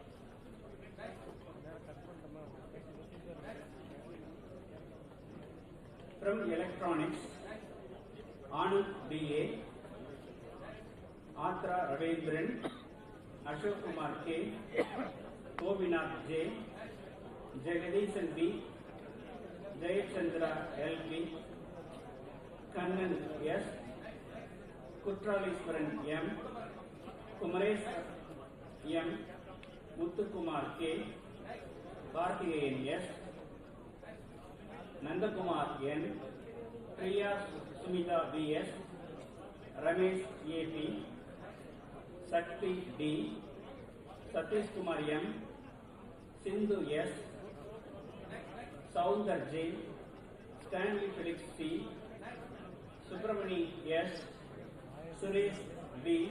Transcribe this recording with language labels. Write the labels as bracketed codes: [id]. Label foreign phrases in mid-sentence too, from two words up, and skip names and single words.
[en] From Electronics, Anand B.A., Atra Ravindran, Ashok Kumar K., Gobinath J., Jagadisan B., Jayachandra L.B., Kannan S., Kutraliswaran M., Kumaresh M., Muthukumar K., Karthigeyan S., Nandakumar N., Priya Sumita B.S., Ramesh A.P., Sakti D., Satish Kumar M., Sindhu S., Saundar J., Stanley Felix C., Subramani S., Suresh B.,